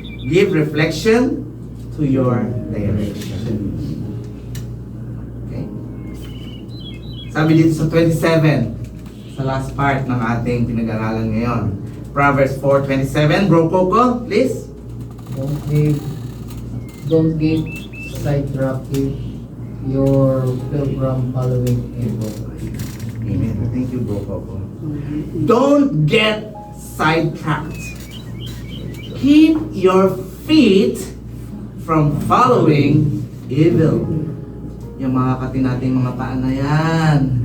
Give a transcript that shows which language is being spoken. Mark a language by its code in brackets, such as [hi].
[en] Give reflection to your direction. Okay? [tl] Sabi dito sa 27, sa last part ng ating pinag-aralan ngayon. [en] Proverbs 4:27. Bro Coco, please. Don't get sidetracked if your pilgrim following evil. Amen. Thank you, Bro Coco. Don't get sidetracked. Keep your feet from following evil. [tl] Yung mga kati nating mga paa na yan.